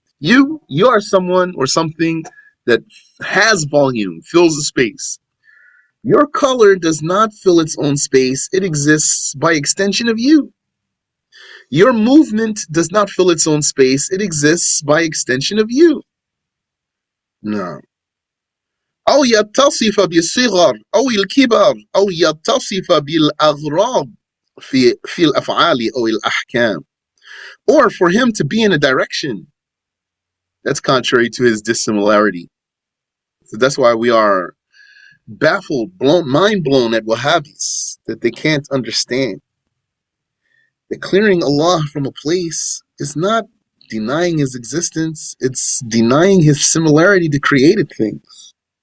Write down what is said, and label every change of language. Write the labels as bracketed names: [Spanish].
[English] You are someone or something that has volume, fills a space. Your color does not fill its own space. It exists by extension of you. Your movement does not fill its own space. It exists by extension of you. No. [Arabic] أو يتصف بالصغر أو الكبر أو يتصف بالأغراض في الأفعال أو الأحكام. [English] Or for him to be in a direction that's contrary to his dissimilarity. So that's why we are baffled, mind blown at Wahhabis, that they can't understand. That clearing Allah from a place is not denying his existence, it's denying his similarity to created things.